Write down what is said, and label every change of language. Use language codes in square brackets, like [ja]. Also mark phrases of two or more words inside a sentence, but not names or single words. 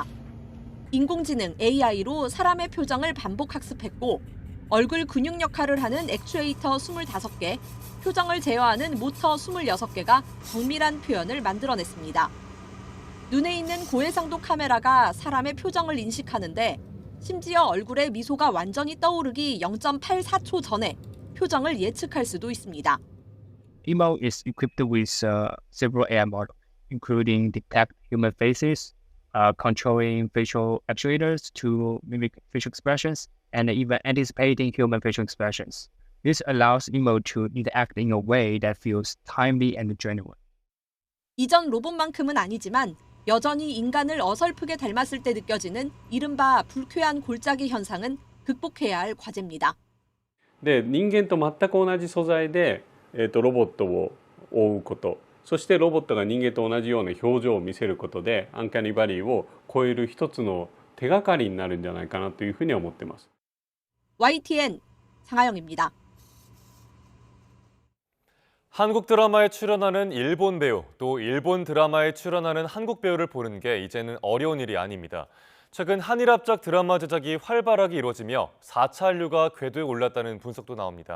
[ko] 인공지능 AI로 사람의 표정을 반복 학습했고 얼굴 근육 역할을 하는 액추에이터 25개, 표정을 제어하는 모터 26개가 정밀한 표현을 만들어냈습니다. 눈에 있는 고해상도 카메라가 사람의 표정을 인식하는데 심지어 얼굴에 미소가 완전히 떠오르기 0.84초 전에 표정을 예측할 수도 있습니다. [en] Emo is equipped with several AI models, including detect human faces, controlling facial actuators to mimic facial expressions, and even anticipating human facial expressions. This allows Emo to interact in a way that feels timely and genuine. [ko] 이전 로봇만큼은 아니지만 여전히 인간을 어설프게 닮았을 때 느껴지는 이른바 불쾌한 골짜기 현상은 극복해야 할 과제입니다. [ja] で人間と全く同じ素材で、ロボットを覆うこと、そしてロボットが人間と同じような表情を見せることでアンカニバリーを超える一つの手がかりになるんじゃないかなというふうに思っています。 [ko] YTN 장하영입니다. 한국 드라마에 출연하는 일본 배우, 또 일본 드라마에 출연하는 한국 배우를 보는 게 이제는 어려운 일이 아닙니다. 최근 한일 합작 드라마 제작이 활발하게 이루어지며 4차 한류가 궤도에 올랐다는 분석도 나옵니다.